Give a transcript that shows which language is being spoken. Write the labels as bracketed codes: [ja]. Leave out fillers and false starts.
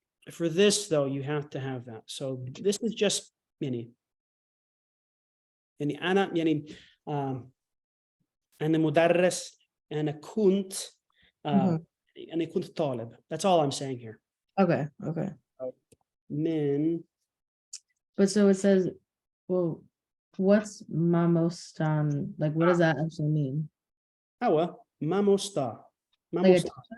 [en] For this though, you have to have that. So this is just [ar] أنا أنا مدرس أنا كنت Mhm. أنا كنت طالب. [en] That's all I'm saying here. Okay. [ar] من [en] But so it says, well, what's mamostan? Like, what does that actually mean? [ar] هو ماموستا. [en] Like a [ku] ماموستا.